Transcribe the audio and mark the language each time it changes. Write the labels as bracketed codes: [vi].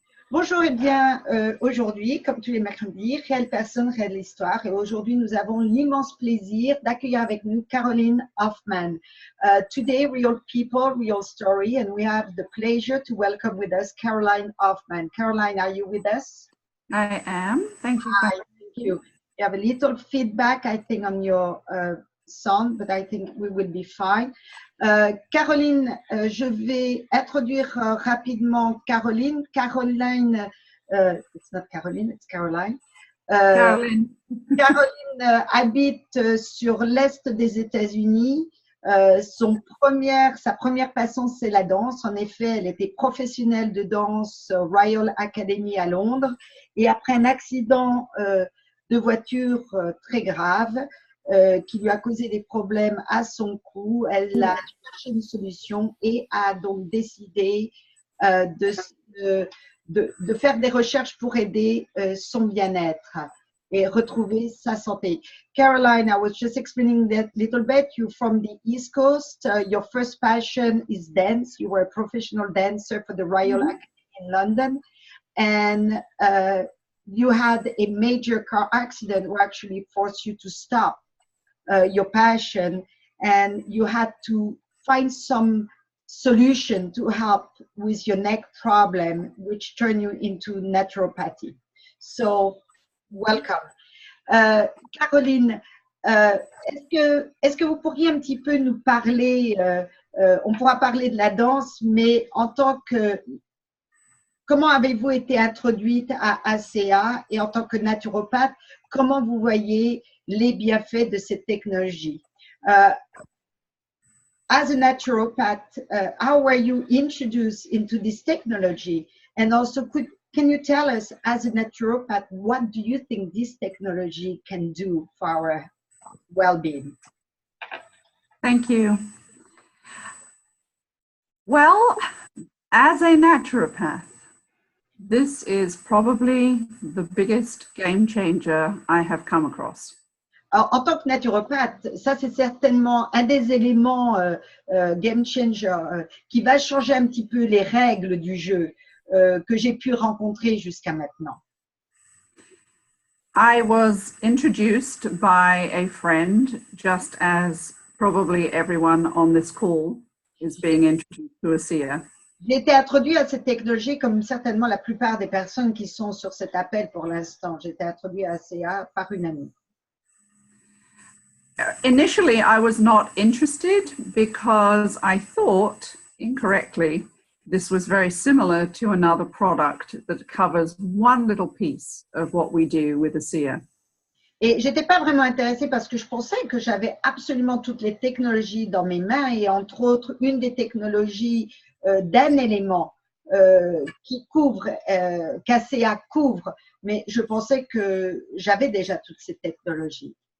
[fr] Bonjour et bien aujourd'hui, comme tous les mercredis, Réelle personne, réelle histoire. Et aujourd'hui, nous avons l'immense plaisir d'accueillir avec nous Carolyn Hoffman. [en] Today, real people, real story, and we have the pleasure to welcome with us Carolyn Hoffman. Caroline, are you with us? I am. Thank you. Hi, thank you. You have a little feedback, I think, on your sound, but I think we will be fine. [fr] Caroline, je vais introduire rapidement Caroline. [en] Caroline, it's not Caroline, it's Caroline. Caroline. [fr] Caroline habite sur l'est des États-Unis. Sa première passion, c'est la danse. En effet, elle était professionnelle de danse au Royal Academy à Londres. Et après un accident de voiture très grave, qui lui a causé des problèmes à son cou, elle a cherché une solution et a donc décidé de faire des recherches pour aider son bien-être et retrouver sa santé. [en] Caroline, I was just explaining that little bit. You're from the East Coast. Your first passion is dance. You were a professional dancer for the Royal Academy in London. And you had a major car accident who actually forced you to stop your passion, and you had to find some solution to help with your neck problem, which turned you into naturopathy. So, welcome. [fr] Caroline, est-ce que vous pourriez un petit peu nous parler, on pourra parler de la danse, mais en tant que, comment avez-vous été introduite à ACA et en tant que naturopathe, comment vous voyez les bienfaits de cette technologie? [en] As a naturopath, how were you introduced into this technology? And also, can you tell us, as a naturopath, what do you think this technology can do for our well-being? Thank you. Well, as a naturopath, this is probably the biggest game changer I have come across. [fr] Alors, en tant que naturopathe, ça c'est certainement un des éléments game changer qui va changer un petit peu les règles du jeu que j'ai pu rencontrer jusqu'à maintenant. [en] I was introduced by a friend, just as probably everyone on this call is being introduced to ACA. [fr] J'ai été introduite à cette technologie comme certainement la plupart des personnes qui sont sur cet appel pour l'instant. J'ai été introduite à ACA par une amie. [en] Initially, I was not interested because I thought, incorrectly, this was very similar to another product that covers one little piece of what we do with ACA. [fr] Et j'étais pas vraiment intéressée parce que je pensais que j'avais absolument toutes les technologies dans mes mains et entre autres une des technologies d'un élément qui couvre, qu'ACA couvre, mais je pensais que j'avais déjà toutes ces technologies.